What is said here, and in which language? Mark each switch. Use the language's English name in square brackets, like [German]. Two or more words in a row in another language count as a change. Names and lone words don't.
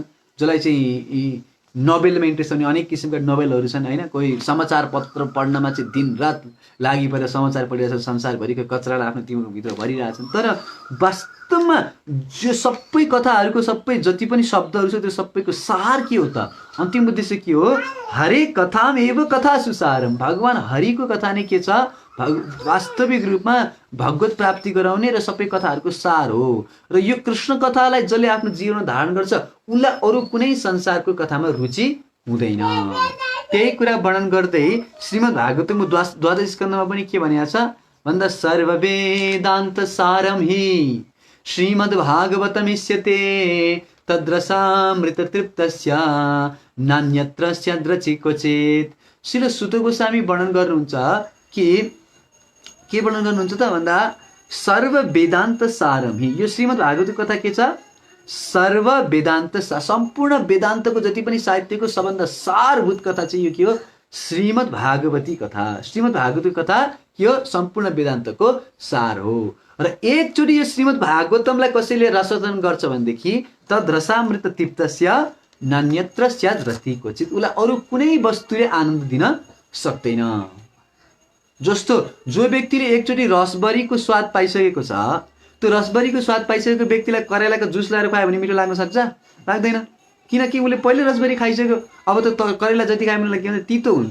[Nepali] जसलाई चाहिँ नोभेलमा इन्ट्रेस्ट हुने अनेक किसिमका नोभेलहरू छन् होइन। कोही समाचार पत्र पढ्नमा चाहिँ दिनरात लागि परेर समाचार पढिरहेछ, संसारभरिको कचरालाई आफ्नो भित्र भरिरहेछन्। तर वास्तवमा जो सबै कथाहरूको सबै जति पनि शब्दहरू छ त्यो सबैको सार के हो त, अन्तिम उद्देश्य के हो, [Sanskrit] हरे कथाम एव कथा सुसारम। [Nepali] भगवान हरिको कथा नै के छ, वास्तविक रूपमा भगवत प्राप्ति गराउने र सबै कथाहरूको सार हो। र यो कृष्ण कथालाई जसले आफ्नो जीवनमा धारण गर्छ उनलाई अरू कुनै संसारको कथामा रुचि हुँदैन। त्यही कुरा वर्णन गर्दै श्रीमद् भागवतको द्वादश स्कन्धमा पनि के भनेको छ भन्दा, [Sanskrit] सर्व वेदान्त सारम हि श्रीमद् भागवतमिष्यते तद्रसामृत तृप्तस्य नान्यत्र स्याद्रचि क्वचित्। [Nepali] श्रील सुत गोस्वामी वर्णन गर्नुहुन्छ कि के वर्णन गर्नुहुन्छ त भन्दा, [Sanskrit] सर्व वेदान्त सारम हि, [Nepali] यो श्रीमद् भागवतको कथा के छ, [Sanskrit] सर्व वेदान्त [Nepali] सम्पूर्ण वेदान्तको जति पनि साहित्यको सबभन्दा सारभूत कथा चाहिँ यो के हो, श्रीमद् भागवती कथा। श्रीमद् भागवती कथा के हो, सम्पूर्ण वेदान्तको सार हो। र एकचोटि यो श्रीमद् भागवतमलाई कसैले रसोदन गर्छ भनेदेखि [Sanskrit] तद् रसामृत तृप्तस्य नान्यत्र स्याद्रति क्वचित्, [Nepali] उसलाई अरू कुनै वस्तुले आनन्द दिन सक्दैन। जस्तो जो व्यक्तिले एकचोटि रसबरीको स्वाद पाइसकेको छ, त्यो रसबरीको स्वाद पाइसकेको व्यक्तिलाई करेलाको जुस ल्याएर खुवायो भने मिठो लाग्न सक्छ, लाग्दैन। किनकि उसले पहिले रसबरी खाइसक्यो, अब त करेला जति खायो भने के भन्छ, तितो हुन्छ।